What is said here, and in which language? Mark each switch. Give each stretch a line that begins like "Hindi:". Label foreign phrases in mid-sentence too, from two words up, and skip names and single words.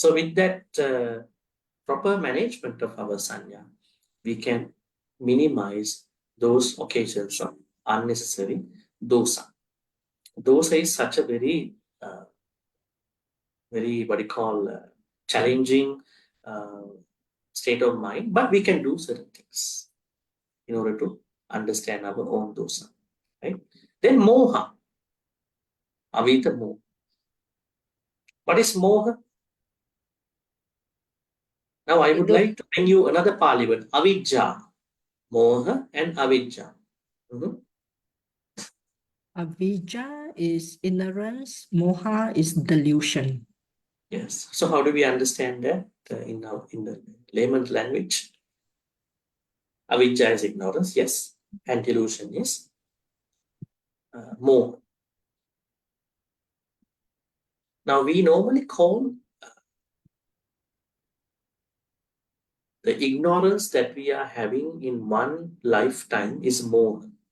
English: So with that proper management of our sanya, we can minimize those occasions of unnecessary dosa. Dosa is such a very, what you call, challenging state of mind, but we can do certain things in order to understand our own dosa, right? Then moha,
Pali: avita moha.
English: What is moha? Now I would like to bring you another Pali word,
Pali: avijja, moha
English: and avijja. Avijja is ignorance, moha is delusion. Yes. So how do we understand that in the layman's language? Avijja is ignorance, yes, and delusion is moha. Now we normally call the ignorance that we are having in one lifetime is moha.